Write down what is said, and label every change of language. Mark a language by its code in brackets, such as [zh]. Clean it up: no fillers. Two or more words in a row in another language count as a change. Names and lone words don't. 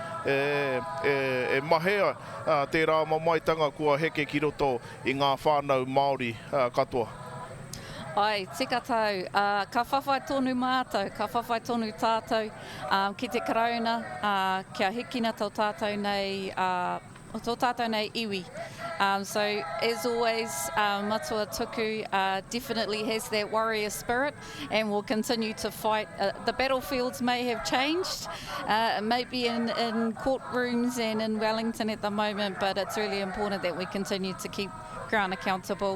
[mi] E mahea tērā mamaitanga kua heke ki roto i ngā whānau Māori katoa. Ai, tika tau. Ka whawhai tonu mātou, ka whawhai tonu tātou ki te karauna, kia hikina tau tātou nei, tau tātou nei iwi. [en] So, as always, Matua Tuku definitely has that warrior spirit and will continue to fight. The battlefields may have changed, maybe in courtrooms and in Wellington at the moment, but it's really important that we continue to keep Crown accountable.